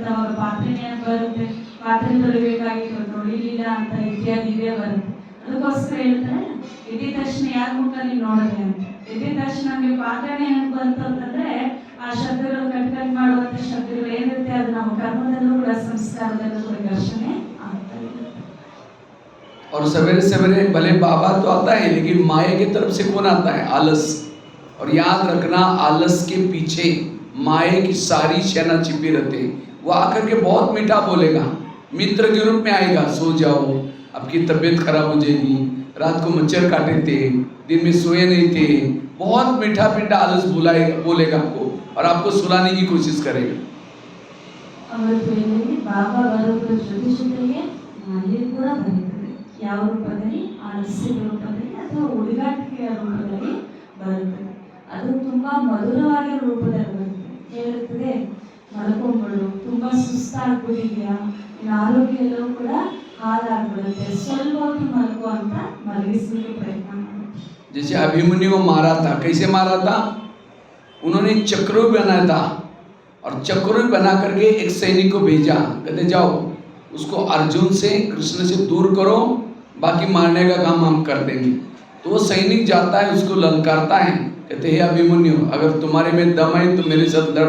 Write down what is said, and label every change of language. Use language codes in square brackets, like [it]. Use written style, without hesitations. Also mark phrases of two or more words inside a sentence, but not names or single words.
[kn] ಅವಾಗ ಪಾತ್ರೆ ನೆನಪು ಬರುತ್ತೆ, ಪಾತ್ರೆ ತೊಳಿಬೇಕಾಗಿತ್ತು ತೊಳಿಲಿಲ್ಲ ಅಂತ ಇತ್ಯಾದಿ ಇವೇ ಬರುತ್ತೆ. ಅದಕ್ಕೋಸ್ಕರ ಹೇಳ್ತಾರೆ, ಎದ್ದ ತಕ್ಷಣ ಯಾರ ಮುಖದಲ್ಲಿ ನೋಡೋದೆ ಅಂತ. ಎದ್ದ ತಕ್ಷಣ ನಮಗೆ ಪಾತ್ರೆ ನೆನಪು ಬಂತು ಅಂತಂದ್ರೆ ಆ ಶಬ್ದಗಳು ಕಟ್ ಮಾಡುವಂಥ ಶಬ್ದಗಳು ಏನಿರುತ್ತೆ ಅದು ನಮ್ಮ ಕರ್ಮದಲ್ಲೂ ಕೂಡ ಸಂಸ್ಕಾರದಲ್ಲೂ ಕೂಡ ಘರ್ಷಣೆ ಆಗ್ತಾ ಇದೆ. [hi] और सवेरे सवेरे भले बाबा तो आता है, लेकिन माया की तरफ से कौन आता है? आलस। और याद रखना, आलस के पीछे माया की सारी सेना छिपी रहती है। वो आकर के बहुत मीठा बोलेगा, मित्र के रूप में आएगा, सो जाओ, आपकी तबीयत खराब हो जाएगी, रात को मच्छर काटे थे, दिन में सोए नहीं थे, बहुत मीठा मीठा आलस बोलेगा आपको, और आपको सुलाने की कोशिश करेगा। [kn] ಬಾಬಾ ಬರೋದ್ರ ಜೊತೆಗೆ ಮಾಯೆ ಕೂಡ ಬರುತ್ತದೆ. ಯಾವ ರೂಪದಲ್ಲಿ? ಆಲಸ್ಯದ ರೂಪದಲ್ಲಿ ಅಥವಾ ಹುಡುಗಾಟಿಕೆಯ ರೂಪದಲ್ಲಿ ಬರುತ್ತದೆ. ಅದು ತುಂಬಾ ಮಧುರವಾಗಿರೋ ರೂಪದಲ್ಲಿ ಬರುತ್ತೆ. ಹೇಳುತ್ತದೆ, ಮಲ್ಕೊಂಡ್ಬಿಡು, ತುಂಬಾ ಸುಸ್ತಾಗ್ಬಿಟ್ಟಿದ್ಯಾ, ನಿನ್ನ ಆರೋಗ್ಯ ಎಲ್ಲವೂ ಕೂಡ ಹಾಳಾಗ್ಬಿಡುತ್ತೆ, ಸ್ವಲ್ಪ ಹೊತ್ತು ಮಲ್ಕೋ ಅಂತ ಮಲಗಿಸ್ಲಿಕ್ಕೆ ಪ್ರಯತ್ನ ಮಾಡುತ್ತೆ. [hi] जैसे अभिमन्यु को मारा था, कैसे मारा था? उन्होंने चक्रों बनाया था, और चक्रों बना करके एक सैनिक को भेजा, कहते जाओ उसको अर्जुन से, कृष्ण से दूर करो, बाकी मारने का काम हम कर देंगे। तो वो सैनिक जाता है, उसको ललकारता है, कहते हे अभिमन्यु, अगर तुम्हारे में दम है तो मेरे साथ लड़।